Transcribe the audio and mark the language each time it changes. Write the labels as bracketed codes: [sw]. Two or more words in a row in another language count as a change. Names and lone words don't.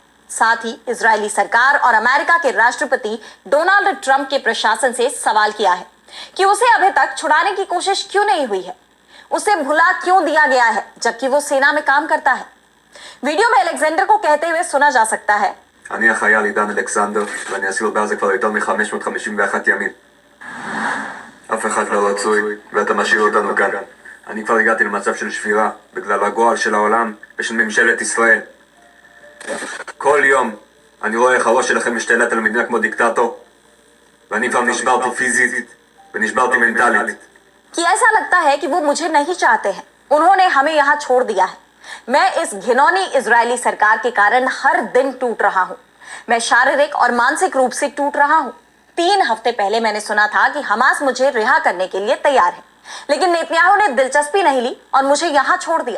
[hi] साथ ही इजरायली सरकार और अमेरिका के राष्ट्रपति डोनाल्ड ट्रंप के प्रशासन से सवाल किया है कि उसे अभी तक छुड़ाने की कोशिश क्यों नहीं हुई है, उसे भुला क्यों दिया गया है जबकि वो सेना में काम करता है। वीडियो में अलेक्जेंडर को कहते हुए सुना जा सकता है, [he] אני החייל עידן אלכסנדר, ואני אסיר בעזה כבר יותר מ-551 ימים. אף אחד לא רצוי, ואתה משאיר אותנו כאן. אני כבר הגעתי למצב של שבירה, בגלל הגועל של העולם ושל ממשלת ישראל. כל יום אני רואה איך הראש שלכם משתלט על המדינה כמו דיקטטור, ואני כבר נשברתי פיזית ונשברתי מנטלית. [hi] कि ऐसा लगता है कि वो मुझे नहीं चाहते हैं, उन्होंने हमें यहाँ छोड़ दिया है। मैं इस घिनौनी इजरायली सरकार के कारण हर दिन टूट रहा हूँ। मैं शारीरिक और मानसिक रूप से टूट रहा हूँ। 3 हफ्ते पहले मैंने सुना था कि हमास मुझे रिहा करने के लिए तैयार है, लेकिन नेतन्याहू ने दिलचस्पी नहीं ली और मुझे यहाँ छोड़ दिया।